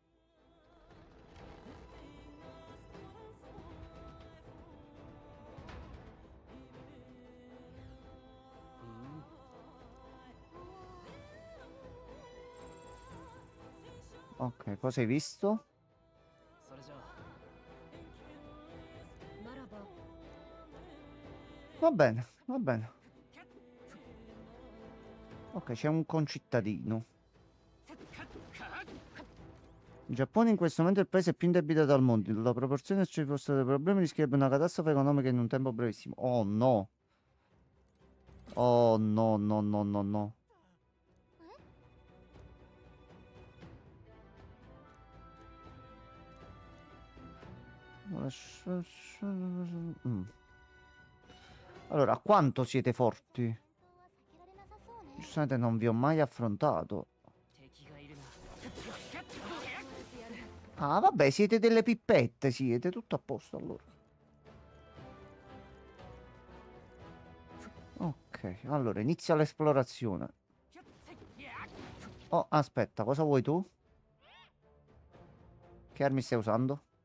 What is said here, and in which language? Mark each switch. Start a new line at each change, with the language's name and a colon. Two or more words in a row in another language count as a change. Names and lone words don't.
Italian: Ok, cosa hai visto?
Japanese: それじゃあならば
Italian: Va bene, va bene. Ok, c'è un concittadino. Il Giappone in questo momento è il paese più indebitato al mondo. La proporzione se ci fossero dei problemi rischierebbe una catastrofe economica in un tempo brevissimo. Oh no. Oh no, no, no, no, no. Mm. Allora, quanto siete forti?
Japanese: 本当は避けられなさそうね
Italian: Giustamente non vi ho mai affrontato.
Japanese: 敵がいるな
Italian: Ah, vabbè, siete delle pippette, siete tutto a posto allora. Ok, allora inizia l'esplorazione. Oh, aspetta, cosa vuoi tu? Che armi stai usando?